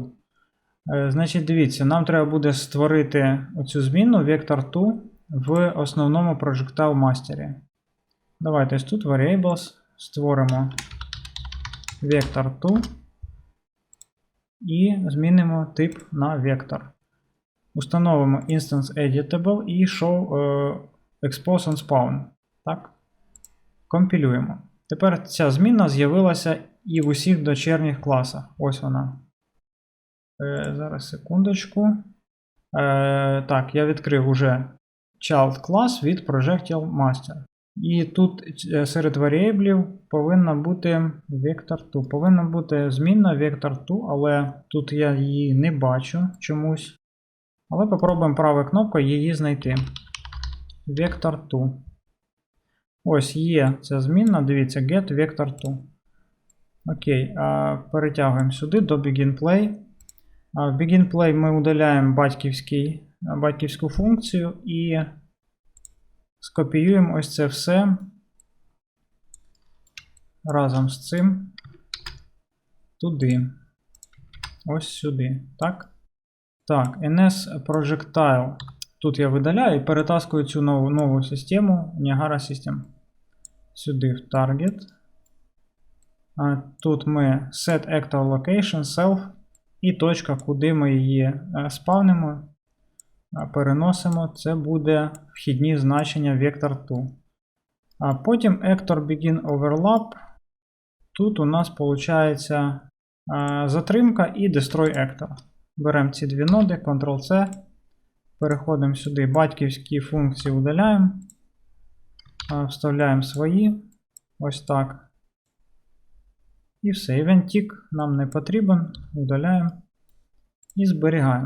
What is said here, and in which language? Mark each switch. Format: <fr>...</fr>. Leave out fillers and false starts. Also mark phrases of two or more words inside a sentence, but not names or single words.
<uk>Значить, дивіться, нам треба буде створити оцю змінну Vector2 в основному Projectile Master. Давайте ось тут Variables створимо Vector2 і змінимо тип на Vector. Установимо</uk> <en>instance editable</en> <uk>і</uk> <en>show expose on spawn.</en> <uk>Так? Компілюємо. Тепер ця змінна з'явилася і в усіх дочірніх класах. Ось вона. Зараз секундочку. Так, я відкрив уже child клас від Projectile Master. І тут серед варіаблів повинна бути vector2. Повинна бути змінна vector2, але тут я її не бачу чомусь. Але попробуємо правою кнопкою її знайти. Vector2. Ось є ця змінна, дивіться,</uk> <en>get vector2.</en> <uk>Окей, перетягуємо сюди до BeginPlay. В BeginPlay ми удаляємо батьківську функцію і скопіюємо ось це все разом з цим туди. Ось сюди. Так? Так, NS Projectile. Тут я видаляю і перетаскую цю нову систему Niagara System. Сюди в Target. Тут ми</uk> <en>set actor location self</en> <uk>і точка, куди ми її спавнимо, переносимо. Це буде вхідні значення vector2. А потім</uk> <en>actor begin overlap.</en> <uk>Тут у нас виходить затримка і</uk> <en>destroy actor.</en> <uk>Беремо ці дві ноди, Ctrl-C. Переходимо сюди, батьківські функції удаляємо. Вставляємо свої. Ось так. І все. Event-tick нам не потрібен. Удаляємо. І зберігаємо.</uk>